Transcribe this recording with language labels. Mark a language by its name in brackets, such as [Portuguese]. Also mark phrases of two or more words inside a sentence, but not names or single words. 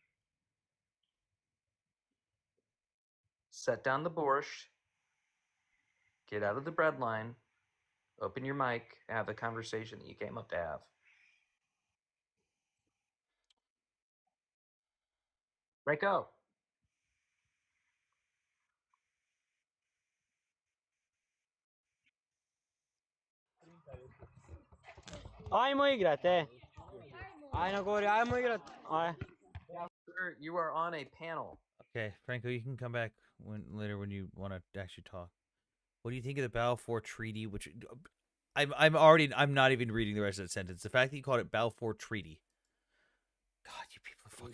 [English] Set down the borscht. Get out of the bread line. Open your mic. Have the conversation that you came up to have. Franco. [Croatian] Ajmo igrat, Ajmo govori, ajmo igrat. [English] Sir, you are on a panel. Okay, Franco, you can come back later when you want to actually talk. What do you think of the Balfour Treaty? Which I'm not even reading the rest of that sentence. The fact that you called it Balfour Treaty. God, you people are fucking.